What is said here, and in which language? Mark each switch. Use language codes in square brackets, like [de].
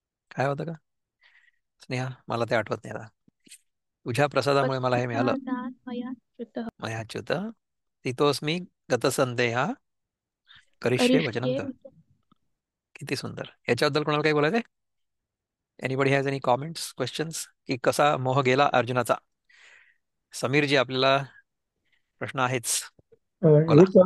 [mr] काय होतं का स्नेहा, मला ते आठवत नाही आता. तुझ्या प्रसादामुळे मला हे मिळालं. [sa] त्वत्प्रसादात् मया श्रुतः मयाच्युत तितोस्मी गतसंदेहा करिष्ये वचनं करिष्ये तव. [mr] किती सुंदर. याच्याबद्दल कोणाला काही बोलायचंय? [en] anybody has any comments, questions, [mr] की कसा मोह गेला अर्जुनाचा? समीरजी, आपल्याला प्रश्न आहेच, बोला.